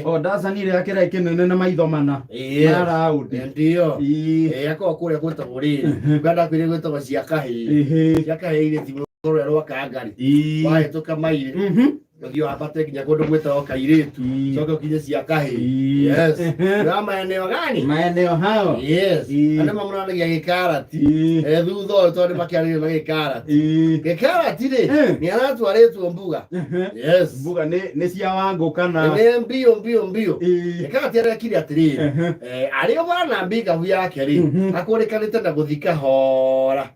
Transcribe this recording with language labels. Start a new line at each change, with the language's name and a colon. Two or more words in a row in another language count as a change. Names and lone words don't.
Kikuyu: Datsun iria kĩra kĩnene na maitho mana na raũndi. Ndio akorwo kũrĩa gwĩtagwo rĩrĩ nganda kwĩrĩ gwĩtagwo cia kahĩĩ. Cia kahĩĩ irĩ ti rũrĩa rwa Kangari wahĩtũka mairĩ ndio wambate nginya kũndũ gwĩtagwo Kairĩtu coke ũkinye cia kahĩĩ.
Swahili: Yes na maeneo gani? Maeneo hao.
Kikuyu: Yes andũ mamũranagia gĩkarati thutha ũyũ tondũ makĩarĩrio na gĩkarati. Gĩkarati rĩ nĩ aratwarĩtwo mbuga.
English: Yes
Kikuyu: mbuga nĩ cia Wangũ kana nĩ mbio. Gĩkarati arekire atĩrĩrĩ arĩ mwana mbikabu yake rĩ akũrĩkanĩte na gũthiĩ kahora.